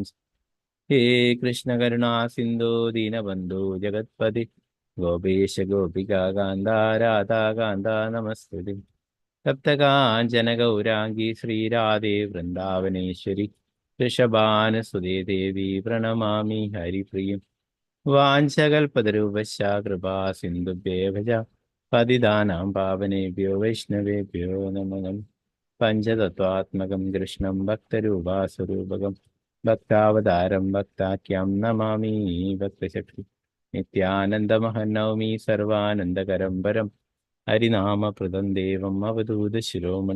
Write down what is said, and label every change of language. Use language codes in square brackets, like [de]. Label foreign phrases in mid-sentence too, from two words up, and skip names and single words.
[sa] ഹേ കൃഷ്ണ കരുണാ സിന്ധോ ദീനബന്ധോ ജഗത്പതി ഗോപേശ ഗോപികാകാന്ത രാധാകാന്ത നമസ്തുതേ. സപ്തകാഞ്ചന ഗൗരാംഗി ശ്രീരാധേ വൃന്ദാവനേശ്വരി ഋഷഭാനുസുതേ ദേവി പ്രണമാമി ഹരിപ്രിയം. വാഞ്ചകൽപതരൂപശ്ച കൃപാ സിന്ധുഭ്യേഭജ പതിതാനാം പാവനേഭ്യോ വൈഷ്ണവേഭ്യോ നമോ നമഃ. പഞ്ചതത്വാത്മകം കൃഷ്ണം ഭക്തരൂപാസ്വരൂപകം ഭക്താവതാരം ഭക്താഖ്യം നമാമി ഭക്തശക്തി. നിത്യാനന്ദമഹം നൗമി സർവാനന്ദകരം പരം ഹരിനാമപ്രദം ദേവം അവധൂത ശിരോമൺ.